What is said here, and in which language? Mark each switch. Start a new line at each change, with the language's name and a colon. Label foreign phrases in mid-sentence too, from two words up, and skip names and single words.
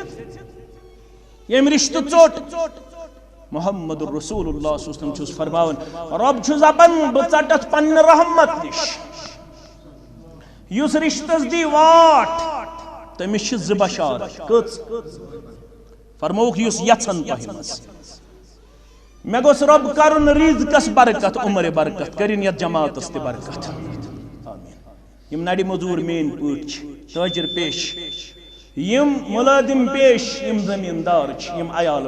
Kashmiri: یم رشتہ ژوٹ محمد رسول اللہ صلی اللہ علیہ وسلم چھس فرماون رب چھس دپان بہ ژٹتھ پنہ رحمت نش یس رشتس دی واٹ تمس چھ ز بشارت کٔژ فرموک یس یژھن تۄہہِ منٛز مے گوٚژھ رب کرن رزقس برکت عمر برکت کرن یتھ جماعتس تہ برکت آمین یم نڑی مزور مین پٲٹھۍ چھ تاجر پیش یم ملادم پیش یم زمیندار چھ یم عیال